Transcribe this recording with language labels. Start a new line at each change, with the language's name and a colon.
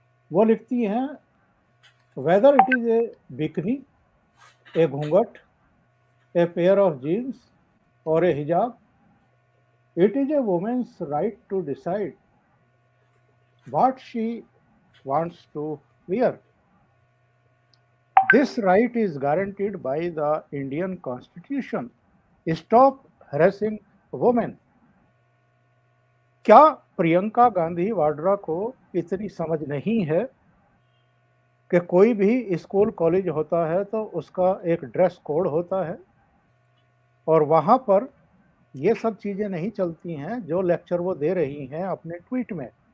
English: वो लिखती हैं, whether it is a bikini, a ghoonghat, a pair of jeans और a hijab, it is a woman's right to decide what she wants to wear. This right is guaranteed by the Indian Constitution. Stop harassing women.
Hindi: क्या प्रियंका गांधी वाड्रा को इतनी समझ नहीं है कि कोई भी स्कूल कॉलेज होता है तो उसका एक ड्रेस कोड होता है, और वहां पर ये सब चीजें नहीं चलती हैं जो लेक्चर वो दे रही हैं अपने ट्वीट में।